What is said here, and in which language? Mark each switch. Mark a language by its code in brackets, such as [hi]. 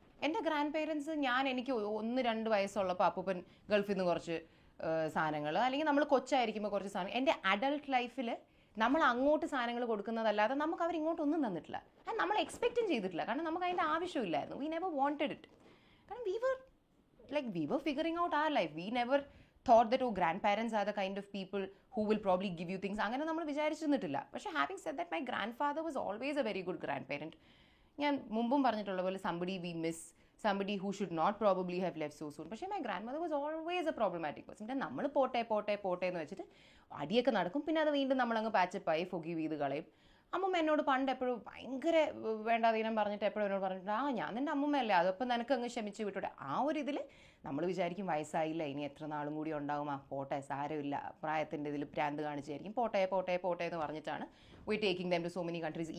[ml] എൻ്റെ grand parents എനിക്ക് 1-2 വയസ്സുള്ളപ്പോൾ അപ്പൂപ്പൻ ഗൾഫിൽ നിന്ന് കുറച്ച് സാധനങ്ങൾ, അല്ലെങ്കിൽ നമ്മൾ കൊച്ചായിരിക്കുമ്പോൾ കുറച്ച് സാധനങ്ങൾ, എൻ്റെ അഡൾട്ട് ലൈഫിൽ നമ്മൾ അങ്ങോട്ട് സാധനങ്ങൾ കൊടുക്കുന്നതല്ലാതെ നമുക്ക് അവരിങ്ങോട്ടൊന്നും തന്നിട്ടില്ല. ആൻഡ് നമ്മൾ എക്സ്പെക്റ്റും ചെയ്തിട്ടില്ല, കാരണം നമുക്ക് അതിൻ്റെ ആവശ്യമില്ലായിരുന്നു. [en] We never wanted it. [ml] കാരണം [en] we were figuring out our life. We never thought that grandparents are the kind of people who will probably give you things. [ml] അങ്ങനെ നമ്മൾ വിചാരിച്ചിരുന്നിട്ടില്ല. പക്ഷേ [en] having said that, my grandfather was always a very good grandparent. [ml] ഞാൻ മുമ്പും പറഞ്ഞിട്ടുള്ള പോലെ [en] somebody we miss, somebody who should not probably have left so soon. [ml] പക്ഷേ [en] my grandmother was always a problematic person. [ml] നമ്മൾ പോട്ടെ എന്ന് വെച്ചിട്ട് അടിയൊക്കെ നടക്കും, പിന്നെ അത് വീണ്ടും നമ്മളങ്ങ് പാച്ചപ്പായി forgive ചെയ്ത് കളയും. അമ്മൂമ്മ എന്നോട് പണ്ട് എപ്പോഴും ഭയങ്കര വേണ്ടാതീനം പറഞ്ഞിട്ട് എപ്പോഴും എന്നോട് പറഞ്ഞിട്ട് ഞാൻ നിൻ്റെ അമ്മൂമ്മയല്ലേ, അതപ്പം നിനക്ക് അങ്ങ് ക്ഷമിച്ച് വിട്ടൂടെ. ആ ഒരു ഇതിൽ നമ്മൾ വിചാരിക്കും വയസ്സായില്ല, ഇനി എത്ര നാളും കൂടി ഉണ്ടാവും, പോട്ടെ സാരമില്ല, പ്രായത്തിൻ്റെ ഇതിൽ പ്രാന്ത് കാണിച്ചായിരിക്കും, പോട്ടെ പോട്ടെ പോട്ടെ എന്ന് പറഞ്ഞിട്ടാണ് [en] We taking them to so many countries.